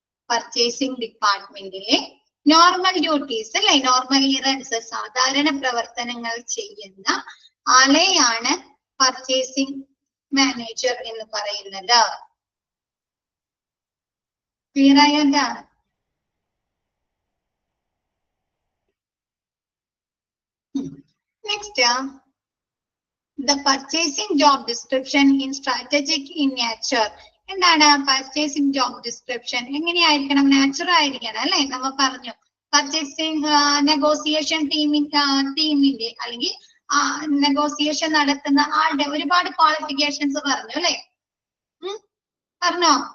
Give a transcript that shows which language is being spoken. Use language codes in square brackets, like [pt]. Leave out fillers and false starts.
[ml] Purchasing ഡിപ്പാർട്ട്മെന്റിലെ normal duties അല്ലെ, normal ഇറൻസ്, സാധാരണ പ്രവർത്തനങ്ങൾ ചെയ്യുന്ന ആളെയാണ് പർച്ചേസിംഗ് മാനേജർ എന്ന് പറയുന്നത്. ക്ലിയർ ആയോ? [en] എന്താ next, the purchasing job description in strategic in nature. [ml] എന്താണ് പർച്ചേസിംഗ് ജോബ് ഡിസ്ക്രിപ്ഷൻ? എങ്ങനെയായിരിക്കണം? നാച്ചുറൽ ആയിരിക്കണം അല്ലെ? നമ്മൾ പറഞ്ഞു പർച്ചേസിംഗ് നെഗോസിയേഷൻ ടീമിന്റെ അല്ലെങ്കിൽ നെഗോസിയേഷൻ നടത്തുന്ന ആളുടെ ഒരുപാട് ക്വാളിഫിക്കേഷൻസ് പറഞ്ഞു അല്ലെ? പറഞ്ഞോ?